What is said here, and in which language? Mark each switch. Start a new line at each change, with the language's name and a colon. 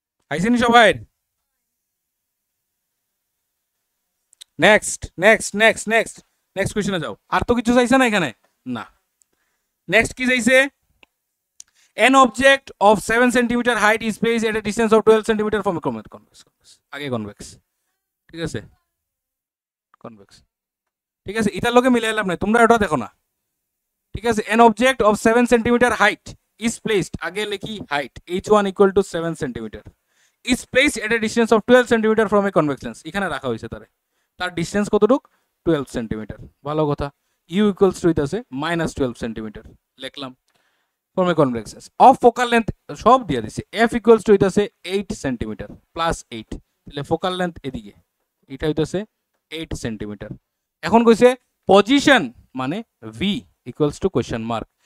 Bangla: আইছে নি সবাই?
English: next next next next next
Bangla: কোশ্চেনে যাও। আর তো কিছু চাইছে না এখানে, না। নেক্সট কি চাইছে,
English: an object of 7 centimeter height is placed at a distance of 12 centimeter from a convex,
Bangla: আগে
English: convex,
Bangla: ঠিক আছে,
English: convex, ঠিক আছে।
Bangla: এটার লগে মিলাই লাভ নাই, তোমরা এটা দেখো না, ঠিক আছে।
English: an object of 7 centimeter height is placed,
Bangla: আগে লিখি
English: height h1 equal to 7 centimeter is placed at a distance of 12 centimeter from a convex lens,
Bangla: এখানে রাখা হয়েছে তারে, তার ডিসটেন্স কতটুক,
English: 12 centimetre.
Bangla: ভালো কথা, u equals to হইতাছে মাইনাস 12 সেন্টিমিটার লিখলাম,
English: from a convex lens of focal length
Bangla: সব দিয়ে দিছে, f equals to হইতাছে 8 সেন্টিমিটার প্লাস 8, তাহলে ফোকাল লেন্থ এদিকে, এটা হইতাছে 8 সেন্টিমিটার। এখন কইছে পজিশন মানে v equals to question mark.